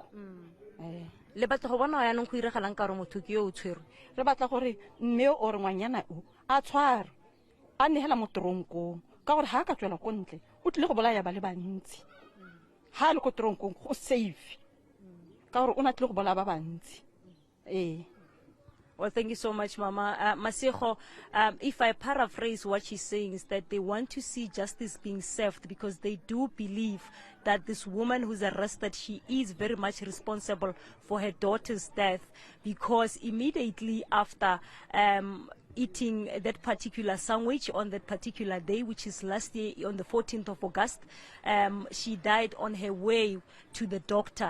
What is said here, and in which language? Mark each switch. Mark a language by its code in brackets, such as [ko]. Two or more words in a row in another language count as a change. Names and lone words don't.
[tn] le batla go bona ya neng go iregalang ka re motho ke yo o tshwere re batla gore mme o re ngwanyana o a tshware a nehela mo tronkong ka gore ha ka tswela ko ntle o tle go bolaya ba le bantsi ha le ko tronkong go safe ka gore o na tlile go bola ba bantsi. [en] Well, thank you so much, Mama. Masego, if I paraphrase what she's saying, is that they want to see justice being served because they do believe that this woman who's arrested, she is very much responsible for her daughter's death, because immediately after eating that particular sandwich on that particular day, which is last year on the 14th of August, she died on her way to the doctor.